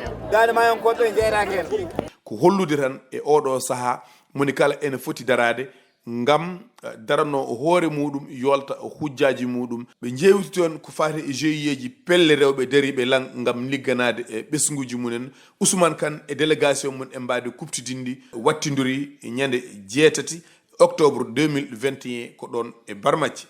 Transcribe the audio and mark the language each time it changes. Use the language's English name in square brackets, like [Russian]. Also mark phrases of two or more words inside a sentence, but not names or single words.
[Fula] Dande Mayankoɓe jeeraki hen. Ko hollude tan e oɗo saaha moni kala ene foti darade ngam, eh, darano hoore muɗum, yolta hujjaji muɗum. Ɓe jewti toon ko fati e G I E ji pelle rewɓe dariɓe lan ngam ligganade e ɓesguji munen. Ousmane Kane e délégation mun e mbadi kuptidindi wattidori ñande jeetati octobre deux mille vingt et un ko ɗon e Barmathi.